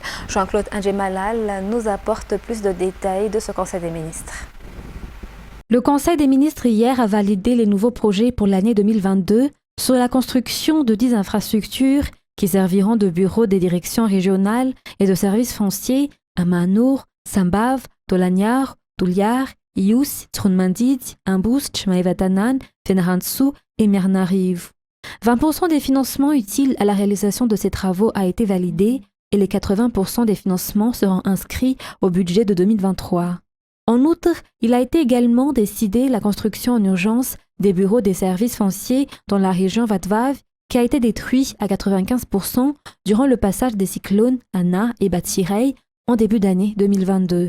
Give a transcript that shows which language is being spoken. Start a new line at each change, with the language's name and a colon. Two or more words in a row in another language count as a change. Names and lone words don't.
French: Jean-Claude Ndjemalal nous apporte plus de détails de ce Conseil des ministres. Le Conseil des ministres hier a validé les nouveaux projets pour l'année 2022 sur la construction de 10 infrastructures qui serviront de bureaux des directions régionales et de services fonciers à Manour, Sambav, Tolanyar, Tuliar, Ius, Trunmandid, Imbust, Maevatanan, Fenarantsu et Mernariv. 20% des financements utiles à la réalisation de ces travaux a été validé et les 80% des financements seront inscrits au budget de 2023. En outre, il a été également décidé la construction en urgence des bureaux des services fonciers dans la région Vatvav qui a été détruit à 95% durant le passage des cyclones Anna et Batsirei en début d'année 2022.